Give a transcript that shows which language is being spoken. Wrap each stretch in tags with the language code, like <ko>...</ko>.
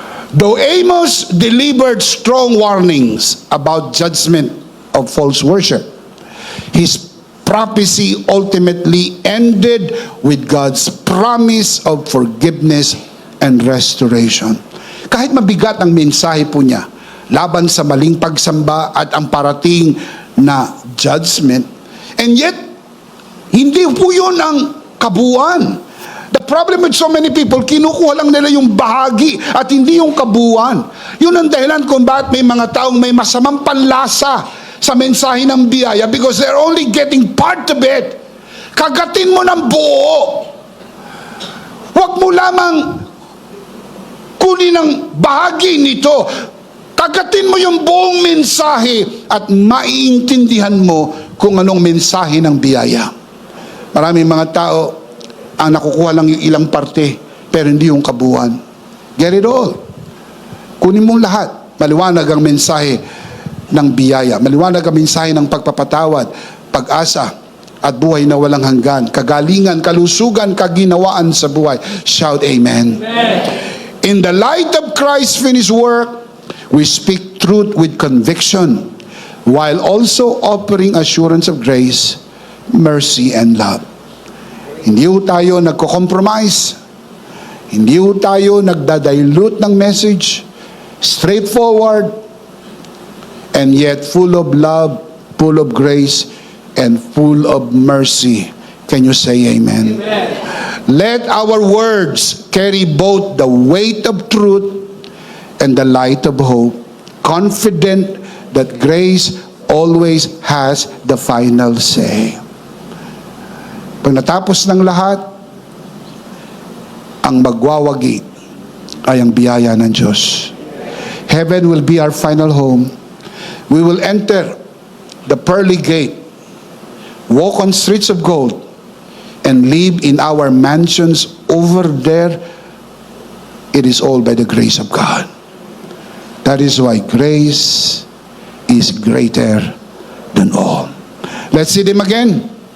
<en>Though Amos delivered strong warnings about judgment of false worship, his prophecy ultimately ended with God's promise of forgiveness and restoration.</en> <tl>Kahit mabigat ang mensahe po niya laban sa maling pagsamba at ang parating na judgment,</tl> <en>and yet</en> <tl>hindi po yun ang kabuuan.</tl> <en>The problem with so many people,</en> <tl>kinukuha lang nila yung bahagi at hindi yung kabuuan. Yun ang dahilan kung bakit may mga taong may masamang panlasa sa mensahe ng biyaya,</tl> <en>because they're only getting part of it.</en> <tl>Kagatin mo ng buo. Huwag mo lamang kunin ang bahagi nito. Kagatin mo yung buong mensahe at maiintindihan mo kung anong mensahe ng biyaya. Maraming mga tao ang nakukuha lang yung ilang parte pero hindi yung kabuuan.</tl> <en>Get it all.</en> <tl>Kunin mong lahat. Maliwanag ang mensahe ng biyaya. Maliwanag ang mensahe ng pagpapatawad, pag-asa, at buhay na walang hanggan. Kagalingan, kalusugan, kaginawaan sa buhay.</tl> <en>Shout amen. Amen. In the light of Christ's finished work, we speak truth with conviction, while also offering assurance of grace, mercy, and love.</en> <tl>Hindi ho tayo nagko-compromise. Hindi ho tayo nagdadilute ng message.</tl> <en>Straightforward and yet full of love full of grace, and full of mercy. Can you say amen? Amen. Let our words carry both the weight of truth and the light of hope, confident that grace always has the final say.</en> <tl>Pag natapos ng lahat, ang magwawagi ay ang biyaya ng Diyos.</tl> <en>Heaven will be our final home. We will enter the pearly gate, walk on streets of gold, and live in our mansions over there. It is all by the grace of God. That is why grace is greater than all. Let's see them again.</en>